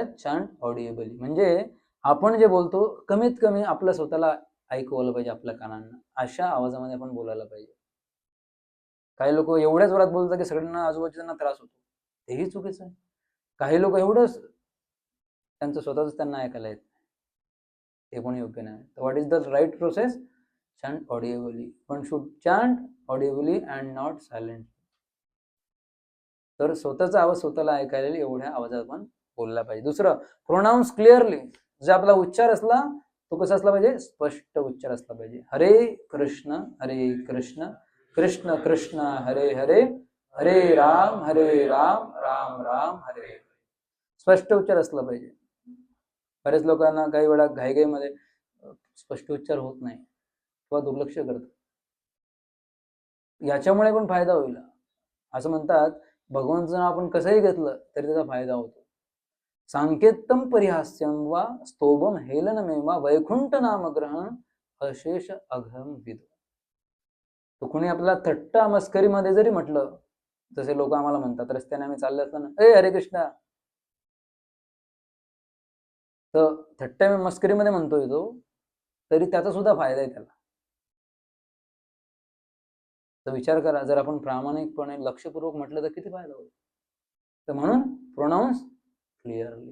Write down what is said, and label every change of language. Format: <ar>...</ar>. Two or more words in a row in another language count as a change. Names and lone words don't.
<en>chant audibly,</en> <mr>म्हणजे आपण जे बोलतो कमीत कमी आपल्या स्वतःला ऐकवलं पाहिजे, आपल्या कानांना अशा आवाजामध्ये आपण बोलायला पाहिजे. काही लोक एवढ्याच जोरात बोलतात की सगळ्यांना आजूबाजूच्यांना त्रास होतो, तेही चुकीचं आहे. काही लोक एवढंच त्यांचं स्वतःच त्यांना ऐकायला येत, ते पण योग्य नाही.</mr> <en>तर what is the right process? chant audibly. One should chant audibly and not silently.</en> <mr>तर स्वतःचा आवाज स्वतःला ऐकायला एवढ्या आवाजात आपण बोलला पाहिजे. दुसरं,</mr> <en>pronounce clearly.</en> <mr>जे आपला उच्चार असला तो कसा असला पाहिजे? स्पष्ट उच्चार असला पाहिजे. हरे कृष्ण कृष्ण कृष्ण हरे हरे, हरे राम राम राम हरे हरे. स्पष्ट उच्चार असला पाहिजे. बऱ्याच लोकांना काही वेळा घाईघाईमध्ये स्पष्ट उच्चार होत नाही किंवा दुर्लक्ष करतात. याच्यामुळे पण फायदा होईल. असं म्हणतात, भगवंताचं नाव आपण कसंही घेतलं तरी त्याचा फायदा होतो.</mr> <sa>सांकेतम परिहास्यम वा स्तोभम हेलनमेवा वैकुंठ नामग्रहण अशेष अघम विदो.</sa> <mr>तो कुणी आपल्याला थट्टा मस्करीमध्ये जरी म्हटलं, जसे लोक आम्हाला म्हणतात रस्त्याने आम्ही चालले असताना, ए हरे कृष्णा, तर थट्टा मस्करीमध्ये म्हणतोय तो, तरी त्याचा सुद्धा फायदा आहे त्याला. तर विचार करा, जर आपण प्रामाणिकपणे लक्षपूर्वक म्हटलं तर किती फायदा होईल. तर म्हणून</mr> <en>pronounce clearly.</en>